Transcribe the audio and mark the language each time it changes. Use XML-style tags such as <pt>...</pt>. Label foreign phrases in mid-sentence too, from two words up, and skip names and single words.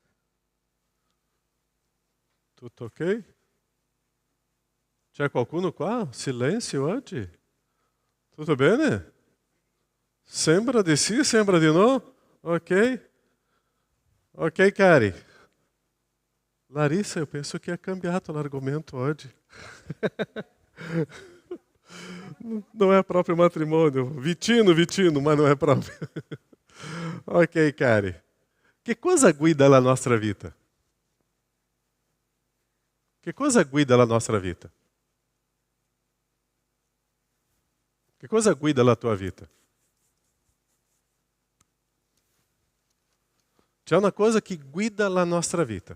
<it>Tutto ok? C'è qualcuno qua? Silenzio oggi? Tutto bene? Sembra di sì, sembra di no? Ok? Ok, cari. Larissa,</it> <pt>eu penso</pt> <it>che ha cambiato l'argomento oggi.</it> <pt>Não é próprio matrimônio. Vicino, mas não é próprio.</pt> <it>Ok, cari. Che cosa guida la nostra vita? Che cosa guida la nostra vita? Che cosa guida la tua vita? C'è una cosa che guida la nostra vita.</it>